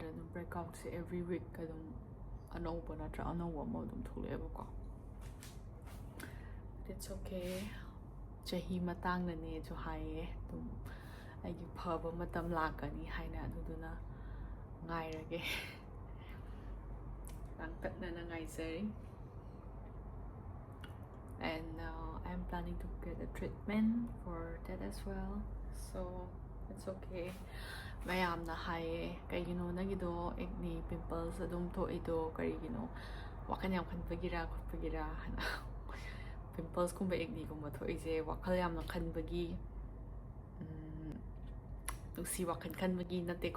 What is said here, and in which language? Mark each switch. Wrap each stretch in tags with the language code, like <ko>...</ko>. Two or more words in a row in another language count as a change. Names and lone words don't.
<mni>ꯑꯗꯨꯝ ꯕ꯭ꯔꯦꯛꯑꯥꯎꯠꯁꯦ</mni> <en>every week</en> <mni>ꯑꯗꯨꯝ ꯑꯅꯧꯕ ꯅꯠꯇ꯭ꯔ ꯑꯅꯧꯕ ꯑꯃ ꯑꯗꯨꯝ ꯊꯣꯛꯂꯛꯑꯦꯕꯀꯣ.</mni> <en>It's okay.</en> <mni>ꯆꯍꯤ ꯃꯇꯥꯡꯅꯅꯦꯁꯨ ꯍꯥꯏꯌꯦ. ꯑꯗꯨꯝ ꯑꯩꯒꯤ ꯐꯕ ꯃꯇꯝ ꯂꯥꯛꯀꯅꯤ ꯍꯥꯏꯅ, ꯑꯗꯨꯗꯨꯅ ꯉꯥꯏꯔꯒꯦ. ꯂꯥꯡꯇꯛꯅꯅ ꯉꯥꯏꯖꯔꯤ.</mni> <en>And I'm planning to get a treatment for that as well. So it's okay.</en> <mni>ꯃꯌꯥꯝꯅ ꯍꯥꯏꯌꯦ, ꯀꯩꯒꯤꯅꯣ ꯅꯪꯒꯤꯗꯣ</mni> <en>acne pimples</en> <mni>ꯑꯗꯨꯝ ꯊꯣꯛꯏꯗꯣ ꯀꯔꯤꯒꯤꯅꯣ? ꯋꯥꯈꯜ ꯌꯥꯝ ꯈꯟꯕꯒꯤꯔꯥ ꯈꯣꯠꯄꯒꯤꯔꯥ ꯍꯥꯏꯅ. ꯄꯤꯝꯄꯜꯁꯀꯨꯝꯕ ꯑꯦꯛꯅꯤꯒꯨꯝꯕ ꯊꯣꯛꯏꯁꯦ ꯋꯥꯈꯜ ꯌꯥꯝꯅ ꯈꯟꯕꯒꯤ, ꯅꯨꯡꯁꯤ ꯋꯥꯈꯜ ꯈꯟꯕꯒꯤ ꯅꯠꯇꯦꯀꯣ.</mni>